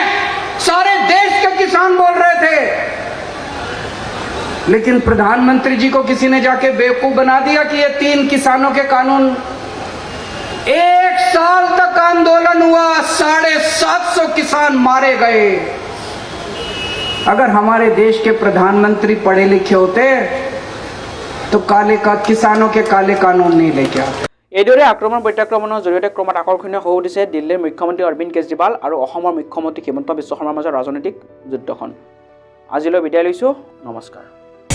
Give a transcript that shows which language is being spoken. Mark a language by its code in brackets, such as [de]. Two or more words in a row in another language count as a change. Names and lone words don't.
[hi] सारे देश के किसान बोल रहे थे, लेकिन प्रधानमंत्री जी को किसी ने जाके बेवकूफ बना दिया कि ये 3 किसानों के कानून। 1 साल तक आंदोलन हुआ, 750 किसान मारे गए। अगर हमारे देश के प्रधानमंत्री पढ़े लिखे होते तो किसानों के काले कानून नहीं लेके आते। [as] এইদৰে আক্ৰমণ প্ৰত্যাক্ৰমণৰ জৰিয়তে ক্ৰমাৎ আকৰ্ষণীয় হৈ উঠিছে দিল্লীৰ মুখ্যমন্ত্ৰী অৰবিন্দ কেজৰিৱাল আৰু অসমৰ মুখ্যমন্ত্ৰী হিমন্ত বিশ্ব শৰ্মাৰ মাজৰ ৰাজনৈতিক যুদ্ধখন। আজিলৈ বিদায় লৈছোঁ, নমস্কাৰ।